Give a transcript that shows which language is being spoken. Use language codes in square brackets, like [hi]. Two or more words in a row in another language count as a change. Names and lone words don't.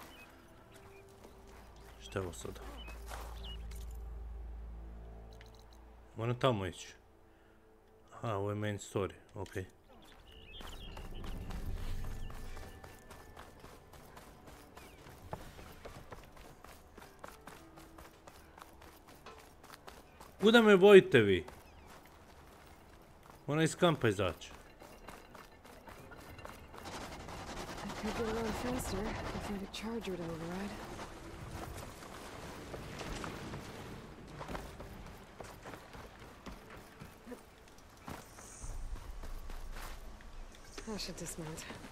[sr] Šta je ovo sada? Moram tamo ići. Aha, ovo je [en] main story, [sr] okej. Kuda me vojite vi? Moram iz kampa izaći. [en] Could get around faster if I had a charger to override. I should dismount.